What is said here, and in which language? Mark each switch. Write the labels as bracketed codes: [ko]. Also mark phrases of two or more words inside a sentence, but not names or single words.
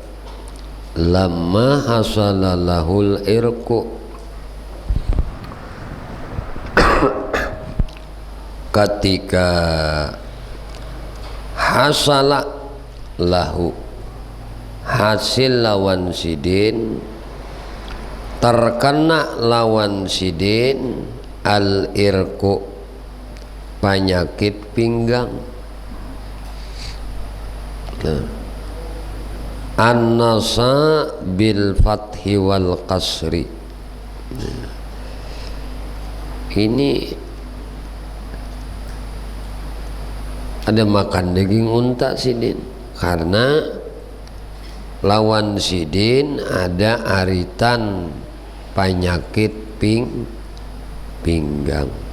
[ar] لما حصل له العرق, [bjn] ketika [ar] حصل له, [bjn] hasil lawan sidin, terkena lawan sidin, [ar] العرق, [bjn] penyakit pinggang. [ar] النسا بالفتح والقصر. [bjn] Ini ada makan daging unta sidin, karena lawan sidin ada aritan penyakit pinggang.